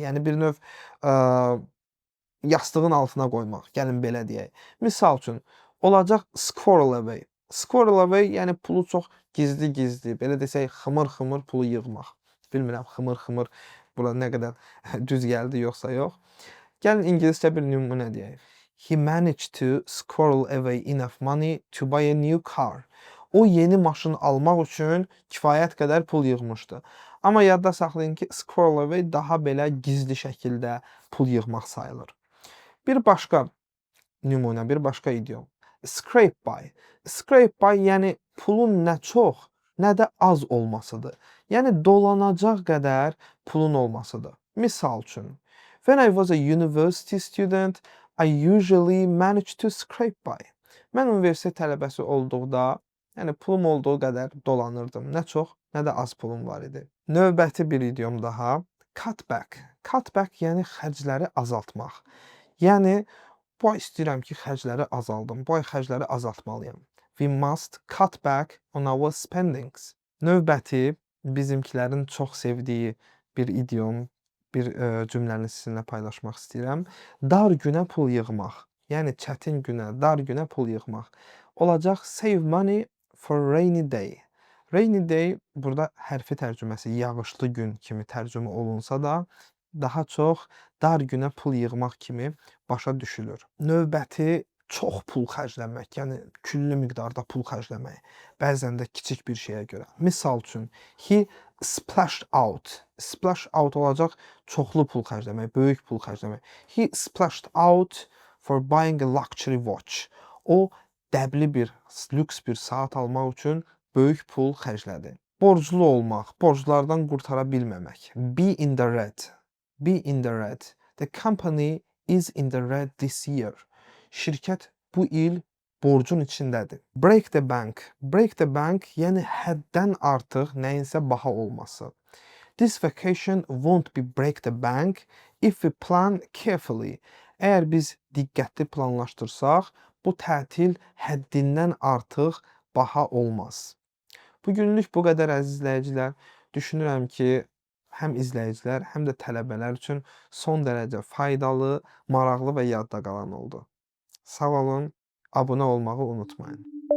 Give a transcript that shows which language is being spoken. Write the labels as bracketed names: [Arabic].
[Azerbaijani] Yəni bir növ yastığın altına qoymaq. Gəlin belə deyək. Misal üçün, olacaq squirrel away. Squirrel away, yəni pulu çox gizli-gizli, belə desək, xımır-xımır pulu yığmaq. Bilmirəm, xımır-xımır bura nə qədər düz gəldi yoxsa yox. Gəlin ingiliscə bir nümunə deyək. [English] He managed to squirrel away enough money to buy a new car. [Azerbaijani] O yeni maşın almaq üçün kifayət qədər pul yığmışdı. Amma yadda saxlayın ki, squirrel away daha belə gizli şəkildə pul yığmaq sayılır. Bir başqa nümunə, bir başqa idiom. Scrape by. Scrape by, yəni pulun nə çox, nə də az olmasıdır. Yəni dolanacaq qədər pulun olmasıdır. Misal üçün, [English] when I was a university student, I usually managed to scrape by. [Azerbaijani] Mən universitet tələbəsi olduqda, yəni pulum olduğu qədər dolanırdım. Nə çox, nə də az pulum var idi. Növbəti bir idiom daha. Cut back. Cut back, yəni xərcləri azaltmaq. Yəni, bu ay istəyirəm ki, xərcləri azaldım. Bu ay xərcləri azaltmalıyam. [English] We must cut back on our spendings. [Azerbaijani] Növbəti, bizimkilərin çox sevdiyi bir idiom, bir cümləni sizinlə paylaşmaq istəyirəm. Dar günə pul yığmaq. Yəni çətin günə, dar günə pul yığmaq. Olacaq [English] save money for rainy day. [Azerbaijani] Rainy day burada hərfi tərcüməsi yağışlı gün kimi tərcümə olunsa da, daha çox dar günə pul yığmaq kimi başa düşülür. Növbəti, çox pul xərcləmək, yəni küllü miqdarda pul xərcləmək. Bəzən də kiçik bir şeyə görə. Misal üçün, [English] he splashed out. [Azerbaijani] Splash out olacaq çoxlu pul xərcləmək, böyük pul xərcləmək. [English] He splashed out for buying a luxury watch. [Azerbaijani] O dəbli bir, lüks bir saat almaq üçün böyük pul xərclədi. Borclu olmaq, borclardan qurtara bilməmək. [English] Be in the red. Be in the red. The company is in the red this year. [Azerbaijani] Şirkət bu il borcun içindədir. Break the bank. Break the bank, yəni həddən artıq nəyinsə baha olması. [English] This vacation won't be break the bank if we plan carefully. [Azerbaijani] Əgər biz diqqətli planlaşdırsaq, bu tətil həddindən artıq baha olmaz. Bu günlük bu qədər əziz izləyicilər. Düşünürəm ki, həm izləyicilər, həm də tələbələr üçün son dərəcə faydalı, maraqlı və yadda qalan oldu. Sağ olun, abunə olmağı unutmayın.